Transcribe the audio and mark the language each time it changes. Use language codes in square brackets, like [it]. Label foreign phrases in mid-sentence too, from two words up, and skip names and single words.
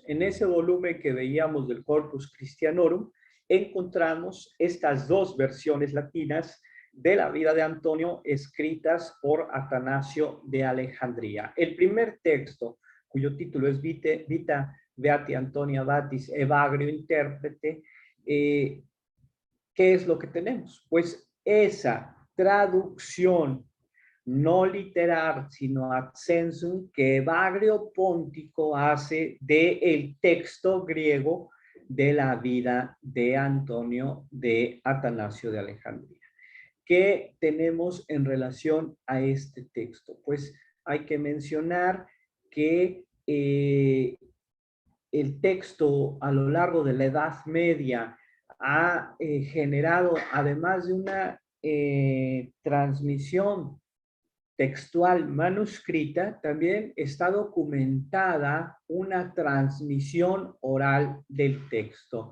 [es] En ese volumen que veíamos del Corpus Christianorum, encontramos estas dos versiones latinas de la vida de Antonio escritas por Atanasio de Alejandría. El primer texto, cuyo título es Vita Beati Antonia Batis Evagrio Interprete, ¿qué es lo que tenemos? Pues esa traducción no literal, sino [la] ad sensum, [es] que Evagrio Póntico hace del texto griego de la vida de Antonio de Atanasio de Alejandría. ¿Qué tenemos en relación a este texto? Pues hay que mencionar que el texto a lo largo de la Edad Media ha generado, además de una transmisión textual manuscrita, también está documentada una transmisión oral del texto.